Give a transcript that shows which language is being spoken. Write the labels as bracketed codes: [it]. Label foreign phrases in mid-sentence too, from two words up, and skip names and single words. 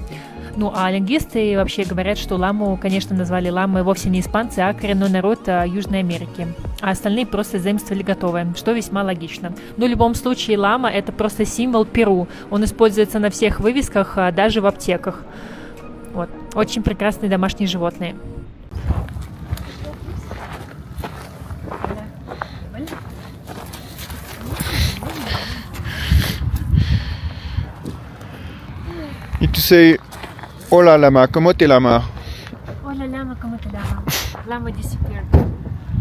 [ru] Ну, а лингвисты вообще говорят, что ламу, конечно, назвали ламой вовсе не испанцы, а коренной народ Южной Америки. А остальные просто заимствовали готовое, что весьма логично. Но в любом случае лама – это просто символ Перу. Он используется на всех вывесках, даже в аптеках. Вот. Очень прекрасные домашние животные. [fr] Et tu sais, [es] hola lama, ¿cómo te llamas? Hola lama, ¿cómo te llamas? [en] Lama disappeared.